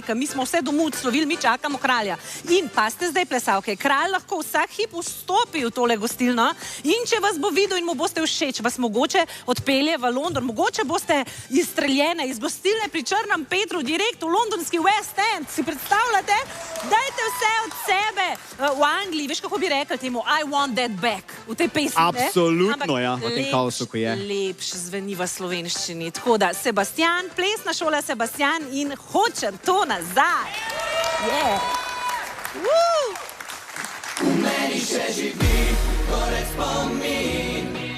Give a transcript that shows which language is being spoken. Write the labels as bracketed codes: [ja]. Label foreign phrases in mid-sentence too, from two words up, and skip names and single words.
[sl] Ker mi smo vse domov odslovili, mi čakamo kralja. In pa ste zdaj plesavke, kralj lahko vsak hip vstopi v tole gostilno in če vas bo videl in mu boste všeč, vas mogoče odpelje v London, mogoče boste izstreljene iz gostilne pri Črnem Petru, direkt v londonski West End, si predstavljate? Dajte vse od sebe. V Angliji, veš, kako bi rekli temu, [en] I want that back, [sl] v tej pesmi, ne? Absolutno, ja, v tem kaosu, ko je. Lepš zveni v slovenščini. Tako da, Sebastian, plesna šola Sebastian in hočem to nazaj. V meni še živi gorek spomin.